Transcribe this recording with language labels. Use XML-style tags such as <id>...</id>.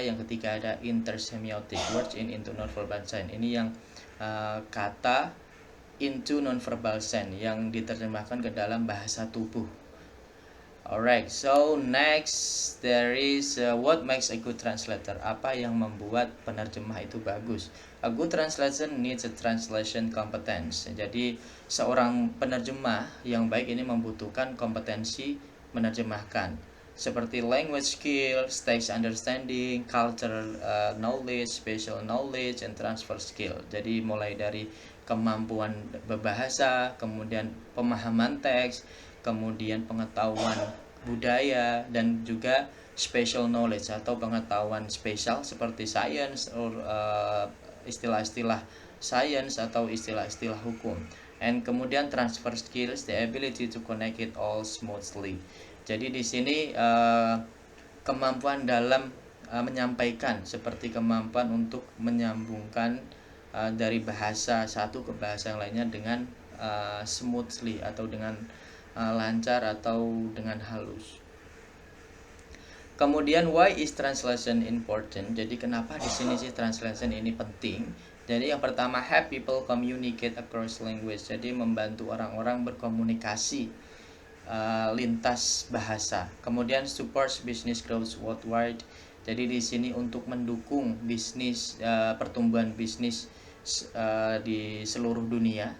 <id>Yang ketiga ada</id> <en>intersemiotic, words into nonverbal sign.</en> <id>Ini yang kata</id> <en>into nonverbal sign</en> <id>yang diterjemahkan ke dalam bahasa tubuh.</id> <en>Alright, so next there is what makes a good translator.</en> <id>Apa yang membuat penerjemah itu bagus?</id> <en>A good translation needs a translation competence.</en> <id>Jadi seorang penerjemah yang baik ini membutuhkan kompetensi menerjemahkan, seperti</id> <en>language skill, text understanding, cultural knowledge, spatial knowledge, and transfer skill.</en> <id>Jadi mulai dari kemampuan berbahasa, kemudian pemahaman teks, kemudian pengetahuan budaya, dan juga special knowledge atau pengetahuan spesial seperti science or istilah-istilah science atau istilah-istilah hukum.</id> <en>And</en> <id>kemudian</id> <en>transfer skills, the ability to connect it all smoothly.</en> <id>Jadi di sini kemampuan dalam menyampaikan, seperti kemampuan untuk menyambungkan dari bahasa satu ke bahasa yang lainnya dengan smoothly atau dengan lancar atau dengan halus. Kemudian</id> <en>why is translation important?</en> <id>Jadi kenapa di sini sih translation ini penting? Jadi yang pertama,</id> <en>help people communicate across language.</en> <id>Jadi membantu orang-orang berkomunikasi lintas bahasa. Kemudian</id> <en>supports business growth worldwide.</en> <id>Jadi di sini untuk mendukung bisnis pertumbuhan bisnis di seluruh dunia.</id>